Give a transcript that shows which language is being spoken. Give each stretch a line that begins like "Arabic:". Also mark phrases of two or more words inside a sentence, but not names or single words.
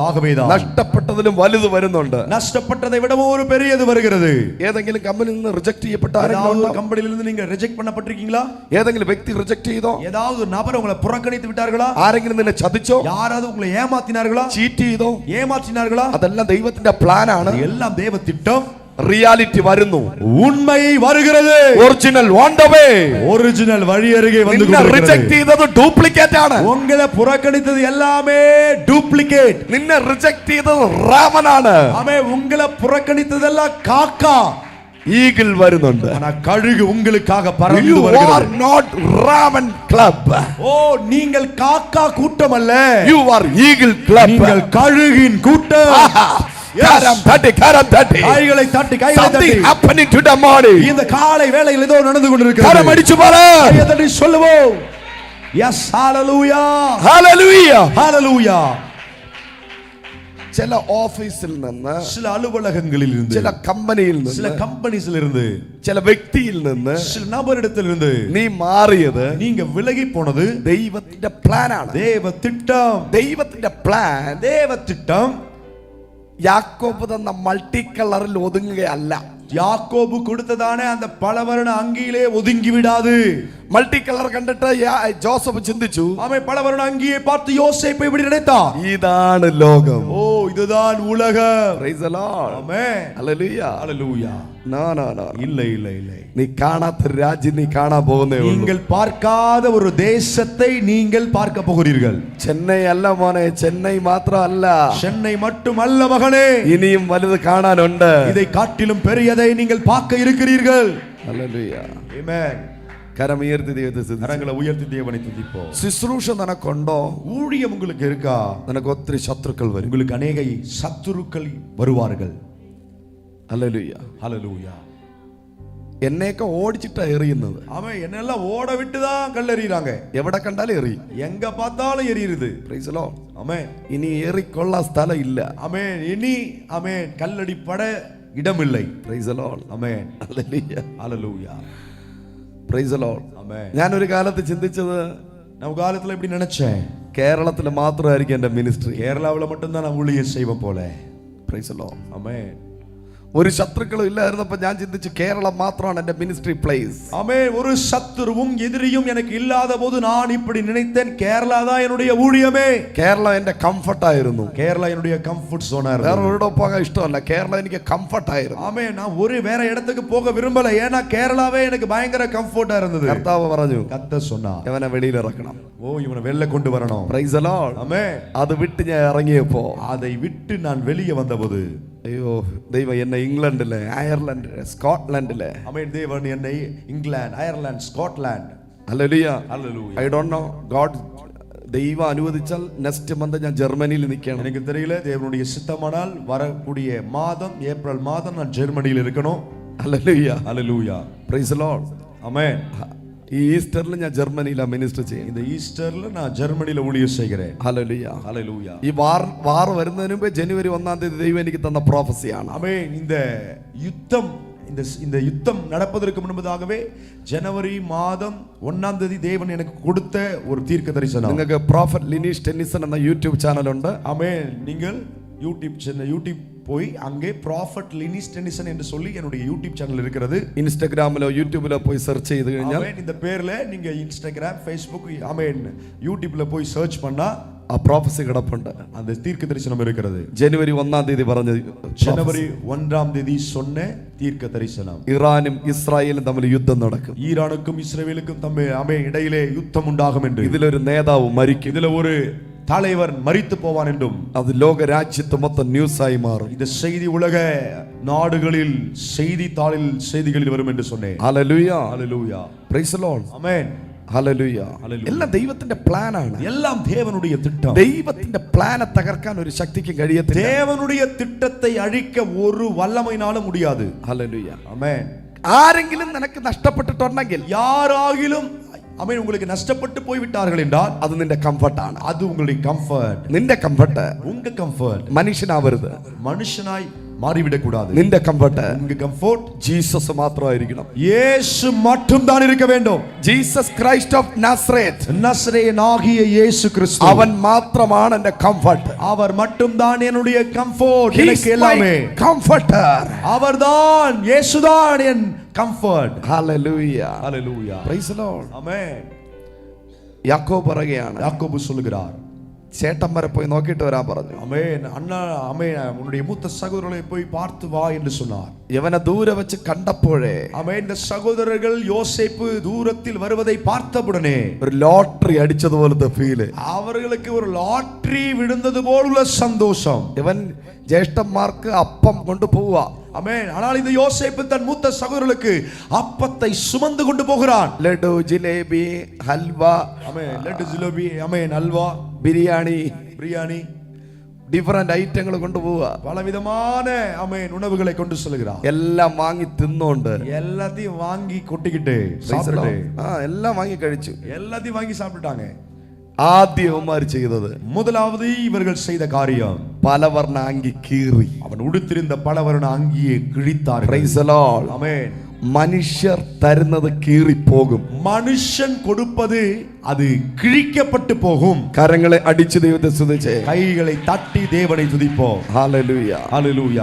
Tamil: ஆகவேதான்
Malayalam: നഷ്ടപ്പെട്ടതിലും വലുത് വരുന്നുണ്ട്.
Tamil: நஷ்டப்பட்டதை விடவும் ஒரு பெரியது வருகிறது.
Malayalam: ഏതെങ്കിലും കമ്പനിയിൽ നിന്ന് റിജക്ട് ചെയ്യപ്പെട്ട ആരെങ്കിലും
Tamil: ஏதாவது
Malayalam: ഉണ്ടോ?
Tamil: கம்பெனில இருந்து நீங்க ரிஜெக்ட் பண்ணப்பட்டிருக்கீங்களா?
Malayalam: ഏതെങ്കിലും വ്യക്തി റിജക്ട് ചെയ്തോ?
Tamil: ஏதாவது நபர் உங்களை புறக்கணித்து விட்டார்களா?
Malayalam: ആരെങ്കിലും നിന്നെ ചതിച്ചോ?
Tamil: யாராவது உங்களை ஏமாத்தினார்களா?
Malayalam: ചീറ്റ് ചെയ്തോ?
Tamil: ஏமாற்றினார்களா?
Malayalam: അതെല്ലാം ദൈവത്തിന്റെ പ്ലാൻ ആണ്.
Tamil: எல்லாம் தேவ திட்டம்.
Malayalam: റിയാലിറ്റി വരുന്നു.
Tamil: உண்மை வருகிறது.
English: original on the way.
Tamil: ஒரிஜினல் வழி அருகே வந்து
Malayalam: നിന്നെ റിജക്ട് ചെയ്തത് ഡ്യൂപ്ലിക്കേറ്റ് ആണ്.
Tamil: உங்களை புறக்கணித்தது எல்லாமே டூப்ளிகேட்.
Malayalam: നിന്നെ റിജക്ട് ചെയ്തത് റാവനാണ്.
Tamil: ஆமே உங்களை புறக்கணித்ததெல்லாம் காக்கா.
Malayalam: ഈഗിൾ വരുന്നുണ്ട്.
Tamil: ஆனா கழுகு உங்களுக்காக பறந்து
English: You
Tamil: வருகிறது.
English: are not Raven club.
Tamil: ஓ நீங்கள் காக்கா கூட்டம் அல்ல.
English: You are eagle club.
Tamil: நீங்கள் கழுகின் கூட்டம். கரம் தட்டி கைகளை தட்டி
English: something happening to the morning.
Tamil: இந்த காலை வேளையில் ஏதோ நடந்து கொண்டிருக்கிறது. கரம் அடிச்சு பாரு. கையை தட்டி சொல்லுவோம்.
English: yes hallelujah hallelujah hallelujah.
Malayalam: ചില ഓഫീസിൽ നിന്ന്,
Tamil: சில அலுவலகங்களில் இருந்து,
Malayalam: ചില കമ്പനിയിൽ നിന്ന്,
Tamil: சில கம்பெனிஸ்ல இருந்து,
Malayalam: ചില വ്യക്തിയിൽ നിന്ന്,
Tamil: சில நபரிடத்திலிருந்து
Malayalam: നീ മാറിയത്
Tamil: நீங்க விலகி போனது
Malayalam: ദൈവത്തിന്റെ പ്ലാൻ ആണ്.
Tamil: தேவ திட்டம்.
Malayalam: ദൈവത്തിന്റെ പ്ലാൻ
Tamil: தேவ திட்டம்
Malayalam: യാക്കോബ് തന്ന മൾട്ടി കളറിൽ ഒതുങ്ങുകയല്ല.
Tamil: யாக்கோபு கொடுத்ததானே அந்த பலவர்ண அங்கியிலே ஒதுங்கி விடாது.
Malayalam: മൾട്ടി കളർ കണ്ടിട്ട് ജോസഫ് ചിന്തിച്ചു,
Tamil: அவன் பலவர்ண அங்கியை பார்த்து யோசேப்பை இப்படி நினைத்தான்,
Malayalam: ഇതാണ് ലോകം.
Tamil: ஓ இதுதான் உலகம்.
English: Praise the Lord.
Tamil: ஆமென்.
English: Hallelujah. ஹalleluya. No.
Tamil: இல்லை இல்லை இல்லை.
Malayalam: നീ കാണാത്ത രാജ്യം നീ കാണാൻ പോകുന്നേ ഉള്ളൂ.
Tamil: நீங்கள் பார்க்காத ஒரு தேசத்தை நீங்கள் பார்க்க போகிறீர்கள்.
Malayalam: ചെന്നൈ അല്ല മോനെ, ചെന്നൈ മാത്രമല്ല,
Tamil: சென்னை மட்டுமல்ல மகனே,
Malayalam: ഇനിയും വലുത് കാണാനുണ്ട്.
Tamil: இதை காட்டிலும் பெரியதை நீங்கள் பார்க்க இருக்கிறீர்கள்.
English: Hallelujah. Amen.
Malayalam: കരം ഉയർത്തി ദൈവത്തെ സ്തുതിച്ച്.
Tamil: கரங்களை உயர்த்தி தேவனை துதிப்போம்.
Malayalam: ശുശ്രൂഷ നിനക്കുണ്ടോ?
Tamil: ஊழியம் உங்களுக்கு இருக்கா?
Malayalam: നിനക്ക് ഒത്തിരി ശത്രുക്കൾ വരും.
Tamil: உங்களுக்கு அநேக சத்துருக்கள் வருவார்கள்.
English: Hallelujah. ஹalleluya.
Malayalam: എന്നെയൊക്കെ ഓടിച്ചിട്ടാ എറിയുന്നത്.
Tamil: அவன் என்னெல்லாம் ஓட விட்டு தான் கல்லெறியறாங்க.
Malayalam: എവിടെ കണ്ടാലും എറിയും.
Tamil: எங்க பார்த்தாலும் எரியுது.
English: Praise the Lord.
Tamil: ஆமென்.
Malayalam: ഇനി ഏറിക്കൊള്ളാൻ സ്ഥലം ഇല്ല.
Tamil: ஆமென். இனி ஆமென் கல்லடிப்பட இடம் இல்லை.
English: Praise the Lord.
Tamil: ஆமென்.
English: Hallelujah. ஹalleluya. Praise the Lord.
Tamil: ஆமென்.
Malayalam: ഞാനൊരു കാലത്ത് ചിന്തിച്ചത്,
Tamil: நான் காலத்துல இப்படி நினைச்சேன்,
Malayalam: കേരളത്തിൽ മാത്രമായിരിക്കും എൻ്റെ മിനിസ്ട്രി.
Tamil: கேரளாவுல மட்டும் தான் நான் ஊழியம் செய்வேன் போல.
English: Praise the Lord.
Tamil: ஆமென்.
Malayalam: ഒരു ശത്രുക്കളും ഇല്ലായിരുന്നപ്പോ ഞാൻ ചിന്തിച്ചു കേരളം മാത്രമാണ് എൻ്റെ
English: ministry place.
Tamil: ஆமென். ஒரு சத்துருவும் எதிரியும் எனக்கு இல்லாத போது நான் இப்படி நினைத்தேன், கேரளா தான் என்னுடைய ஊழியமே.
Malayalam: കേരളം എൻ്റെ കംഫർട്ടായിരുന്നു.
Tamil: கேரளா என்னுடைய
English: comfort zone
Malayalam: വേറെ
Tamil: இருந்தது.
Malayalam: എവിടെ പോകാൻ ഇഷ്ടമല്ല, കേരളം എനിക്ക് കംഫർട്ടായിരുന്നു.
Tamil: ஆமென். நான் ஒரு வேற இடத்துக்கு போக விரும்பல, ஏன்னா கேரளாவே எனக்கு பயங்கர கம்ஃபர்ட்டா இருந்தது.
Malayalam: കർത്താവ് പറഞ്ഞു,
Tamil: கர்த்தர் சொன்னார்,
Malayalam: ഇവനെ വെളിയിലിറക്കണം.
Tamil: ஓ இவனை வெளில கொண்டு வரணும்.
English: Praise the Lord.
Tamil: ஆமென்.
Malayalam: അത് വിട്ട് ഞാൻ ഇറങ്ങിയപ്പോ,
Tamil: அதை விட்டு நான் வெளியே வந்தபோது,
Malayalam: അയ്യോ ദൈവം എന്നെ ഇംഗ്ലണ്ടിലെ, അയർലൻഡിലെ, സ്കോട്ട്ലൻഡിലെ,
Tamil: ஆமென், தேவன் என்னை இங்கிலாந்து, அயர்லாந்து, ஸ்காட்லாந்து,
Malayalam: ഹല്ലേലൂയ,
English: ஹalleluya. I don't know, God
Malayalam: ദൈവം അനുവദിച്ചാൽ
English: next month
Malayalam: ഞാൻ ജർമ്മനിയിൽ നിൽക്കണം.
Tamil: எனக்கு தெரியல, தேவனுடைய சித்தமானால் வரக்கூடிய மாதம் ஏப்ரல் மாதம் நான் ஜெர்மனியில் இருக்கணும்.
Malayalam: ഹല്ലേലൂയ.
English: ஹalleluya. Praise the Lord.
Tamil: ஆமென்.
Malayalam: ഈ ഈസ്റ്ററിൽ ഞാൻ ജർമ്മനിയിലാണ് മിനിസ്റ്റർ ചെയ്യുന്നത്.
Tamil: இந்த ஈஸ்டர்ல நான் ஜெர்மனியில ஊழியம் செய்கிறேன்.
Malayalam: ഹല്ലേലൂയ.
English: ஹalleluya.
Malayalam: ഈ വാർ വരുന്നതിന് മുമ്പ് ജനുവരി 1 ദൈവം എനിക്ക് തന്ന പ്രോഫസിയാണ്.
Tamil: ஆமென். இந்த யுத்தம் இந்த யுத்தம் நடப்பதற்கு முன்பதாகவே ஜனவரி மாதம் 1ஆம் தேதி தேவன் எனக்கு கொடுத்த ஒரு தீர்க்க தரிசனம்.
Malayalam: നിങ്ങൾക്ക് പ്രോഫറ്റ് ലിനീഷ് ടെന്നിസൺ എന്ന യൂട്യൂബ് ചാനൽ ഉണ്ട്.
Tamil: ஆமென். நீங்கள் யூடியூப் போய் அங்கே ப்ராஃபட் லினிஸ் டென்னிசன் என்று சொல்லி என்னுடைய யூடியூப் சேனல் இருக்கிறது.
Malayalam: ഇൻസ്റ്റാഗ്രാമിലോ യൂട്യൂബിലോ പോയി സെർച്ച് ചെയ്ത് കഴിഞ്ഞാൽ
Tamil: இந்த பேர்ல நீங்க இன்ஸ்டாகிராம் ஃபேஸ்புக் ஆமென் யூடியூப்ல போய் சர்ச் பண்ணா
Malayalam: ആ പ്രോഫസി കിടപ്പുണ്ട്.
Tamil: அந்த தீர்க்க தரிசனம் இருக்கிறது.
Malayalam: ജനുവരി 1ആം തീയതി പറഞ്ഞ
Tamil: ஜனவரி 1ஆம் தேதி சொன்ன தீர்க்க தரிசனம்.
Malayalam: ഇറാനും ഇസ്രായേലും തമ്മിൽ യുദ്ധം നടക്കും.
Tamil: ஈரானுக்கும் இஸ்ரவேலுக்கும் தம்மை இடையிலே யுத்தம் உண்டாகும் என்று.
Malayalam: ഇതിലൊരു നേതാവ് മരിക്കും.
Tamil: இதுல ஒரு தலைவர் மரித்து போவான் என்றும்.
Malayalam: അത് ലോക രാജ്യത്ത് മൊത്തം ന്യൂസായി മാറും.
Tamil: இந்த செய்தி உலக நாடுகளில் செய்திகளில் வரும் என்று சொன்னேன்.
Malayalam: ഹല്ലേലൂയ
Tamil: ஹல்லேலூயா.
English: Praise the Lord.
Tamil: ஆமென்.
Malayalam: ഹല്ലേലൂയ. ഹല്ലേലൂയ. എല്ലാം ദൈവത്തിന്റെ പ്ലാൻ ആണ്.
Tamil: எல்லாம் தேவனுடைய திட்டம்.
Malayalam: ദൈവത്തിന്റെ പ്ലാനെ തകർക്കാൻ ഒരു ശക്തിക്ക് കഴിയത്തില്ല.
Tamil: தேவனுடைய திட்டத்தை அழிக்க ஒரு வல்லமையினாலும் முடியாது.
Malayalam: ഹല്ലേലൂയ.
Tamil: ஆமென்.
Malayalam: ആരെങ്കിലും നിനക്ക് നഷ്ടപ്പെട്ടിട്ടുണ്ടെങ്കിൽ
Tamil: யாராகிலும் ஆமென் உங்களுக்கு நஷ்டப்பட்டு போய் விட்டார்கள் என்றால்
Malayalam: അത് നിന്റെ കംഫർട്ട് ആണ്.
Tamil: அது உங்களுடைய கம்ஃபர்ட்.
Malayalam: നിന്റെ കംഫർട്ട്
Tamil: உங்க கம்ஃபர்ட்
Malayalam: മനുഷ്യനാവരുത്.
Tamil: மனுஷனாய் மாறிவிடக் கூடாது.
Malayalam: നിന്റെ കംഫർട്ട്
Tamil: உங்க கம்ஃபர்ட்
Malayalam: ജീസസ് മാത്രമായിരിക്കണം.
Tamil: இயேசு மட்டும் தான் இருக்க வேண்டும்.
English: Jesus Christ of Nazareth
Tamil: நசரேயனாகிய இயேசு கிறிஸ்து
Malayalam: അവൻ മാത്രമാണ് എന്റെ കംഫർട്ട്.
Tamil: அவர் மட்டும் தான் என்னுடைய கம்ஃபர்ட். எனக்கு எல்லாமே
Malayalam: കംഫർട്ടർ.
Tamil: அவர்தான் இயேசுதான் என் கம்ஃபர்ட்.
Malayalam: ഹല്ലേലൂയ.
Tamil: ஹல்லேலூயா.
English: Praise the Lord.
Tamil: ஆமென்.
Malayalam: യാക്കോബ് പറയുകയാണ്,
Tamil: யாக்கோபு சொல்லுகிறார்,
Malayalam: ചേട്ടൻ വരെ പോയി നോക്കിയിട്ട് വരാൻ പറഞ്ഞു.
Tamil: ஆமென். அண்ணா ஆமென் உன்னுடைய மூத்த சகோதரர்களை போய் பார்த்து வா என்று சொன்னார்.
Malayalam: യവനെ ദൂരെ വെച്ച് കണ്ടപ്പോഴേ
Tamil: ஆமென். இந்த சகோதரர்கள் யோசேப்பு தூரத்தில் வருவதை பார்த்தவுடனே
Malayalam: ഒരു ലോട്ടറി അടിച്ചതുപോലത്തെ ഫീല്.
Tamil: அவர்களுக்கு ஒரு லாட்டரி விழுந்தது போலுள்ள சந்தோஷம்.
Malayalam: ഇവൻ ജ്യേഷ്ഠന്മാർക്ക് അപ്പം കൊണ്ടുപോവുക.
Tamil: ஆமென். ஆனால் இந்த யோசேப்பு தன் மூத்த சகோதரர்களுக்கு அப்பத்தை சுமந்து கொண்டு போகிறான்.
Malayalam: ലഡു, ജിലേബി, ഹൽവ,
Tamil: ஆமென். லட்டு, ஜிலேபி, ஆமென், அல்வா,
Malayalam: ബിരിയാണി,
Tamil: பிரியாணி,
Malayalam: ഡിഫറെന്റ് ഐറ്റങ്ങൾ കൊണ്ടുപോവുക.
Tamil: பலவிதமான ஆமென் உணவுகளை கொண்டு செல்கிறான்.
Malayalam: എല്ലാം വാങ്ങി തിന്നോണ്ട്
Tamil: எல்லாத்தையும் வாங்கி கொட்டிக்கிட்டு சாப்பிட்டு
Malayalam: എല്ലാം വാങ്ങി കഴിച്ചു.
Tamil: எல்லாத்தையும் வாங்கி சாப்பிட்டுட்டாங்க.
Malayalam: ആദ്യവന്മാർ ചെയ്തത്
Tamil: முதலாவது இவர்கள் செய்த காரியம்
Malayalam: പലവർണ്ണ അങ്കി കീറി.
Tamil: அவன் உடுத்திருந்த பலவர்ண அங்கியை கிழித்தார்கள்.
English: Praise the Lord.
Tamil: ஆமென்.
Malayalam: മനുഷ്യർ തരുന്നത് കീറിപ്പോകും.
Tamil: மனுஷன் கொடுப்பது அது கிழிக்கப்பட்டு போகும்.
Malayalam: കരങ്ങളെ അടിച്ചു ദൈവത്തെ സ്തുതിച്ചേ.
Tamil: கைகளை தட்டி தேவனை துதிப்போம்.
Malayalam: ഹല്ലേലൂയ.
Tamil: ஹல்லேலூயா.